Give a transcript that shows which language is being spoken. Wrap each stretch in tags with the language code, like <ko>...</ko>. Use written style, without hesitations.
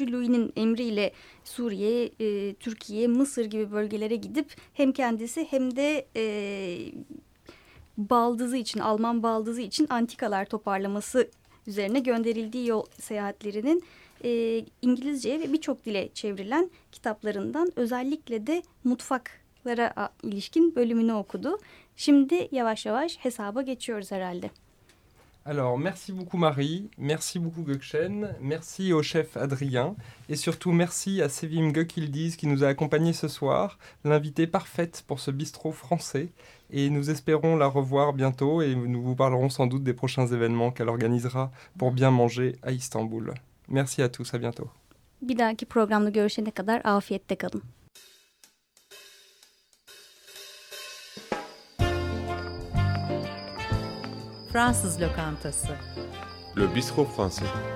<tr>Louis'nin emriyle Suriye, Türkiye, Mısır gibi bölgelere gidip hem kendisi hem de baldızı için, Alman baldızı için antikalar toparlaması üzerine gönderildiği yol seyahatlerinin İngilizceye ve birçok dile çevrilen kitaplarından, özellikle de mutfaklara ilişkin bölümünü okudu. Şimdi yavaş yavaş hesaba geçiyoruz herhalde.</tr> <fr>Alors, merci beaucoup Marie, merci beaucoup Gökşen, merci au chef Adrien et surtout merci à Sevim Gökildiz qui nous a accompagnés ce soir, l'invitée parfaite pour ce bistrot français. Et nous espérons la revoir bientôt et nous vous parlerons sans doute des prochains événements qu'elle organisera pour bien manger à Istanbul. Merci à tous, à bientôt.</fr> <tr>Bir dahaki programda görüşene kadar afiyette kalın. Fransız lokantası.</tr> <fr>Le bistrot français.</fr>